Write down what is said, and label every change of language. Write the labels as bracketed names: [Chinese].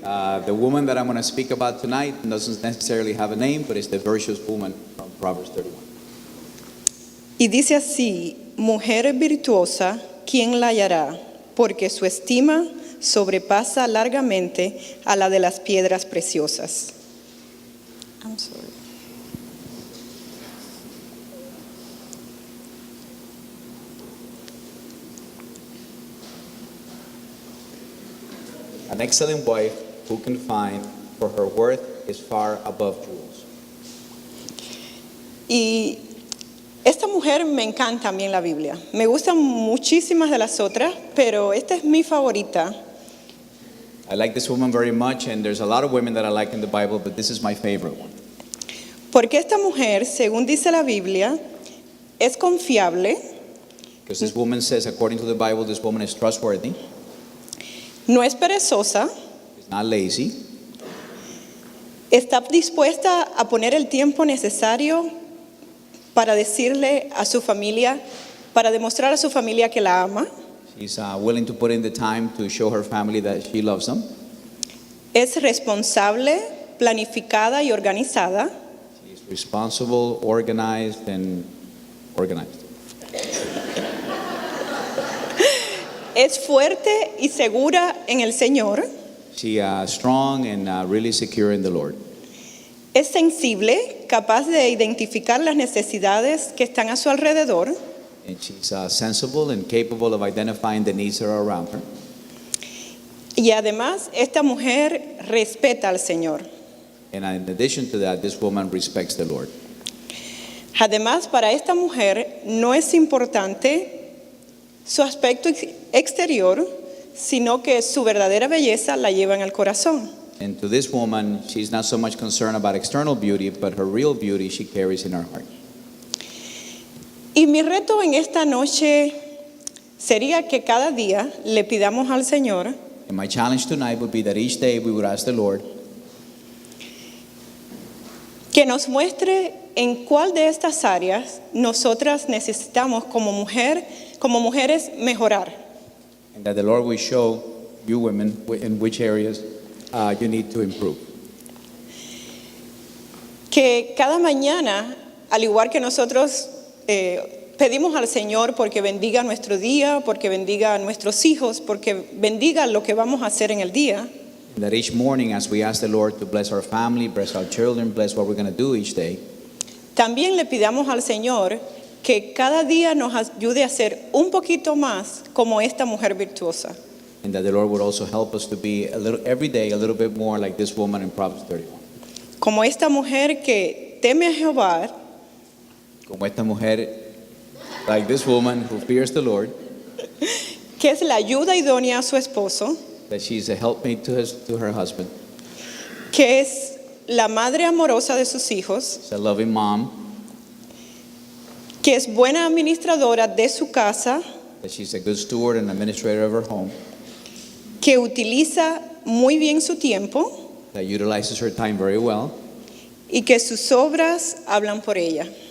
[English] The woman that I'm going to speak about tonight doesn't necessarily have a name, but it's the virtuous woman from Proverbs 31. [Spanish] Y dice así: mujer virtuosa, ¿quién la hallará? Porque su estima sobrepasa largamente a la de las piedras preciosas. [English] I'm sorry. An excellent wife who can find, for her worth is far above jewels. [Spanish] Y esta mujer me encanta a mí en la Biblia. Me gustan muchísimas de las otras, pero esta es mi favorita. [English] I like this woman very much, and there's a lot of women that I like in the Bible, but this is my favorite one. [Spanish] Porque esta mujer, según dice la Biblia, es confiable, [English] Because this woman says, according to the Bible, this woman is trustworthy, [Spanish] no es perezosa, [English] is not lazy, [Spanish] está dispuesta a poner el tiempo necesario para decirle a su familia, para demostrar a su familia que la ama. [English] she's willing to put in the time to show her family that she loves them. [Spanish] Es responsable, planificada y organizada. [English] She's responsible, organized, and organized. [Spanish] Es fuerte y segura en el Señor. [English] She strong and really secure in the Lord. [Spanish] Es sensible, capaz de identificar las necesidades que están a su alrededor. [English] And she's sensible and capable of identifying the needs that are around her. [Spanish] Y además, esta mujer respeta al Señor. [English] And in addition to that, this woman respects the Lord. [Spanish] Además, para esta mujer no es importante su aspecto exterior, sino que su verdadera belleza la lleva en el corazón. [English] And to this woman, she's not so much concerned about external beauty, but her real beauty she carries in her heart. [Spanish] Y mi reto en esta noche sería que cada día le pidamos al Señor [English] And my challenge tonight would be that each day we would ask the Lord [Spanish] que nos muestre en cuál de estas áreas nosotras necesitamos como mujeres mejorar. [English] and that the Lord will show you women in which areas you need to improve. [Spanish] Que cada mañana, al igual que nosotros pedimos al Señor porque bendiga nuestro día, porque bendiga a nuestros hijos, porque bendiga lo que vamos a hacer en el día, [English] And that each morning as we ask the Lord to bless our family, bless our children, bless what we're going to do each day, [Spanish] también le pidamos al Señor que cada día nos ayude a ser un poquito más como esta mujer virtuosa. [English] and that the Lord would also help us to be every day a little bit more like this woman in Proverbs 31. [Spanish] Como esta mujer que teme a Jehová, Como esta mujer, [English] like this woman who fears the Lord, [Spanish] que es la ayuda idónea a su esposo, [English] that she's a helpmate to her husband, [Spanish] que es la madre amorosa de sus hijos, [English] she's a loving mom, [Spanish] que es buena administradora de su casa, [English] that she's a good steward and administrator of her home, [Spanish] que utiliza muy bien su tiempo [English] that utilizes her time very well, [Spanish] y que sus obras hablan por ella.